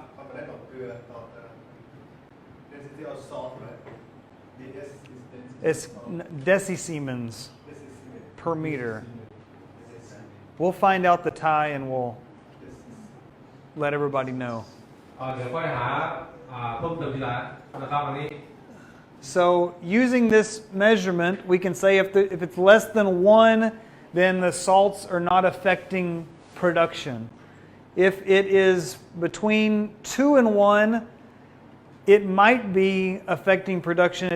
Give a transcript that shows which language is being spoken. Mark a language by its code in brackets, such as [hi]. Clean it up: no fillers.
[th] ความได้ต่อเกลือต่อ [en] density of salt right ds is density It's decisiemens per meter. We'll find out the Thai and we'll let everybody know. [th] เดี๋ยวค่อยหาเพิ่มเติมทีหลังนะครับอันนี้ [en] So using this measurement, we can say if it's less than 1, then the salts are not affecting production. If it is between 2 and 1, it might be affecting production.